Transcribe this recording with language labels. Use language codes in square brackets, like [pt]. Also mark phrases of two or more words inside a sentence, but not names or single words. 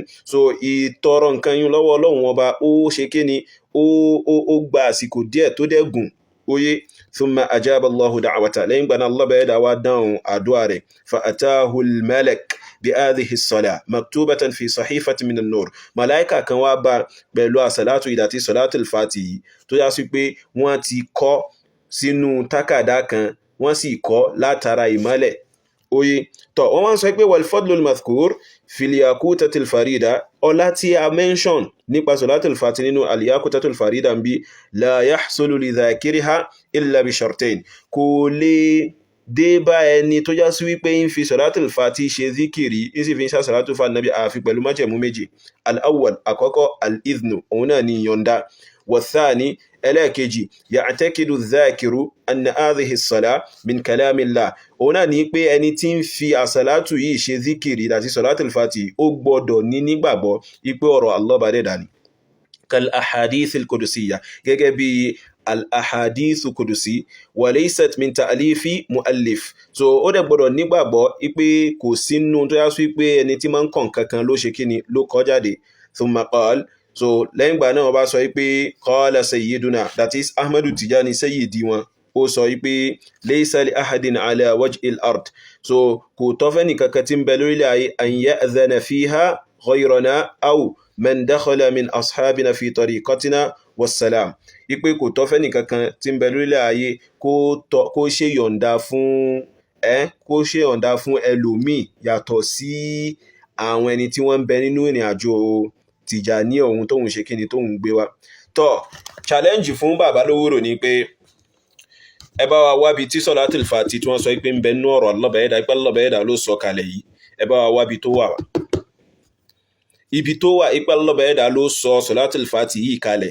[yo] So ìtọrọ nǹkan yín lọ́wọ́ Ọlọ́run Ọba ó ṣe kíni ó gba àsìkò díẹ̀ tó dẹ̀ gùn oye. [ar] ثم أجاب الله دعوته, [yo] lẹ́yìn gbà náà Allah bẹ̀rẹ̀ dáwà dáhùn àdúrà rẹ̀, [ar] فأتاه الملك بهذه الصلاة مكتوبة في صحيفة من النور. [yo] Malaika kan wá bá pẹ̀lú àsàlátù ìdàtí salatul fati tó yá sí pé wọ́n ti kọ sínú tákàdá kan, wọ́n sì kọ látara ìmọ́lẹ̀ oye. Tó wọ́n sọ pé [ar] والفضل المذكور في الياقوتة الفريدة, [yo] ọlá tí a mention nípa salatul fati nínú al yakutatil farida ń bí [ar] لا يحصل لذاكرها إلا بشرطين, [yo] kò lè dé bá ẹni tó já sí wípé ń fi salatul fati ṣe zikiri, ń sì fi ń ṣe salatu fa nabi àfi pẹ̀lú májẹ̀mú méjì. Al-awwal, àkọ́kọ́ al-idhnu, òun náà ni yọ̀ǹda. Wathani, ẹlẹ́ẹ̀kejì, [ar] يعتقد الذاكر أن هذه الصلاة من كلام الله, [yo] òun náà ni pé ẹni tí ń fi àsàlátù yìí ṣe zikiri láti salatul fati ó gbọ́dọ̀ ní nígbàgbọ́ ipé ọ̀rọ̀ Allah bá dẹ̀dà ni. [ar] كالأحاديث القدسية, [yo] gẹ́gẹ́ bí [ar] الأحاديث القدسية, وليست من تأليف مؤلف. [yo] So ó dẹ̀ gbọ́dọ̀ nígbàgbọ́ ipé kò sínú tó yá sí pé ẹni tí máa ń kàn kankan ló ṣe kíni ló kọ jáde. [ar] ثم قال, [yo] so lẹ́yìn gbà náà wọ́n bá sọ pé [ar] قال سيدنا, [en] that is [ar] Ahmadu Tijani sayyidi [yo] wọn, ó sọ pé [ar] ليس لأحد على وجه الأرض, [yo] so kò tọ́ fẹ́ nìkankan tí ń bẹ lórílẹ̀ ayé [ar] أن يأذن فيها غيرنا أو من دخل من أصحابنا في طريقتنا والسلام, [yo] ipe kò tọ́ fẹ́ nìkankan tí ń bẹ lórílẹ̀ ayé kó ṣe yọ̀ǹda fún ẹlòmíì yàtọ̀ sí àwọn ẹni tí wọ́n ń bẹ nínú ìrìn àjò Tìjàní ohun tóhun ṣe kíni tóhun gbé wá. Tó challenge fún bàbá Lówórò ni pé ẹ bá wa wábi tí salatul fati tí wọ́n sọ pé ń bẹ nínú ọ̀rọ̀ Allah bẹ̀ẹ́dà, ipá Allah bẹ̀ẹ́dà ló sọ kalẹ̀ yìí, ẹ bá wa wábi tó wà ibi tó wà, ipá Allah bẹ̀ẹ́dà ló sọ salatul fati yìí kalẹ̀.